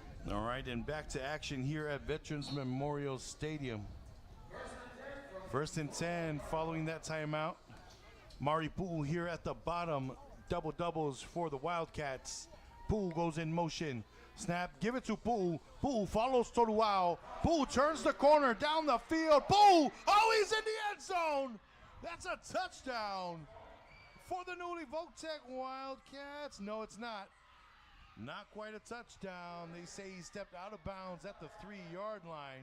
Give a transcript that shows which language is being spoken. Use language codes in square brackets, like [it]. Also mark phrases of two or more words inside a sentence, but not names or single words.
[en] All right, and back to action here at Veterans Memorial Stadium. 1st and 10 following that timeout. Mari Pu'u here at the bottom. Double doubles for the Wildcats. Pu'u goes in motion. Snap, give it to Pu'u. Pu'u follows Toruao. Pu'u turns the corner down the field. Pu'u, oh, he's in the end zone. That's a touchdown for the newly Kvzk Wildcats. No, it's not. Not quite a touchdown. They say he stepped out of bounds at the 3-yard line.